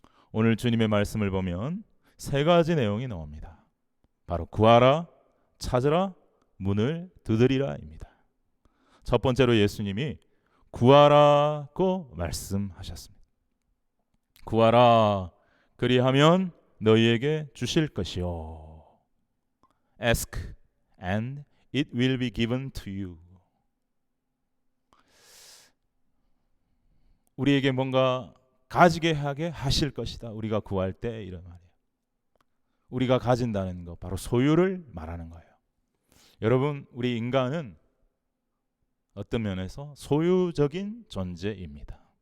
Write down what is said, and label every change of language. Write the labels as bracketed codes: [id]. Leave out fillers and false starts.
[ko] 오늘 주님의 말씀을 보면 세 가지 내용이 나옵니다. 바로 구하라, 찾으라, 문을 두드리라입니다. 첫 번째로 예수님이 구하라고 말씀하셨습니다. 구하라, 그리하면 너희에게 주실 것이요. [en] Ask and it will be given to you. [ko] 우리에게 뭔가 가지게 하게 하실 것이다. 우리가 구할 때 이런 말이에요. 우리가 가진다는 거 바로 소유를 말하는 거예요. 여러분, 우리 인간은 어떤 면에서 소유적인 존재입니다.